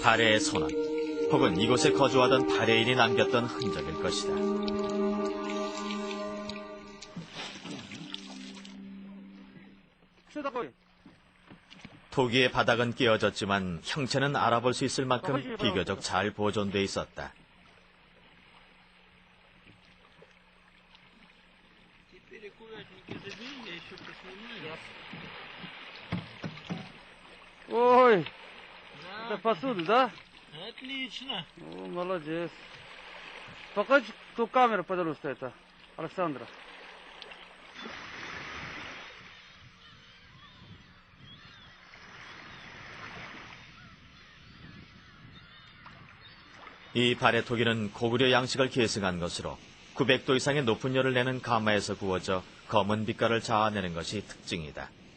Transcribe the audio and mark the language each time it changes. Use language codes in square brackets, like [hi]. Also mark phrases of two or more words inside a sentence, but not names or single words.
[ko] 발해의 손은 혹은 이곳에 거주하던 발해인이 남겼던 흔적일 것이다. 토기의 바닥은 깨어졌지만 형체는 알아볼 수 있을 만큼 비교적 잘 보존돼 있었다. [ru] Ой, это посуда, да? Отлично. О, молодец. Покажи ту камеру, пожалуйста, это, Александра. [ko] 이 발해 토기는 고구려 양식을 계승한 것으로 900도 이상의 높은 열을 내는 가마에서 구워져 검은 빛깔을 자아내는 것이 특징이다.